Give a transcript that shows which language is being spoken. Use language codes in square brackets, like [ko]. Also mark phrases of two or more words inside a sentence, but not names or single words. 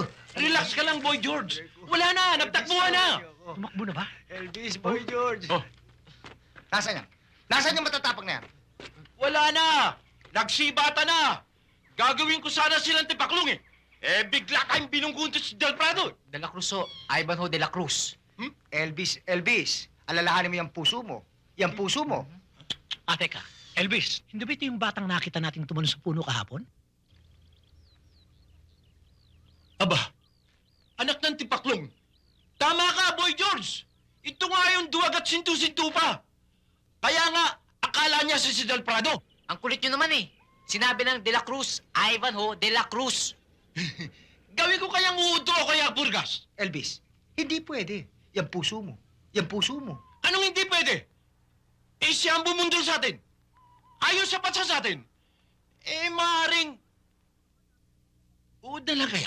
[tl] Relax ka lang, Boy George. Wala na, nagtakbuhan na. Tumakbo na ba? Elvis, Boy George. Oh. Nasaan yan? Nasaan yung matatapang na yan? Wala na. Nagsibata na. Gagawin ko sana silang tipaklong eh. Eh, bigla kayong binunggunto si Del Prado. De la Cruz, oh. Ivanhoe de la Cruz. Elvis, alalahanin mo yung puso mo. Yung puso mo. Teka. Elvis, hindi ba ito yung batang nakita natin tumalon sa puno kahapon? Aba, anak ng tipaklong. Tama ka, Boy George. Ito nga yung duwag at sintu-sintu pa. Kaya nga, akala niya si Del Prado. Ang kulit niyo naman, eh. Sinabi ng de la Cruz, Ivanhoe de la Cruz. Gawin ko kayang uudo o kaya burgas. Elvis, hindi pwede. Yung puso mo. Yung puso mo. Anong hindi pwede? Eh, siya ang bumundol sa atin. Ayaw sapat siya sa atin. Eh, maaaring... Uod na lang kaya.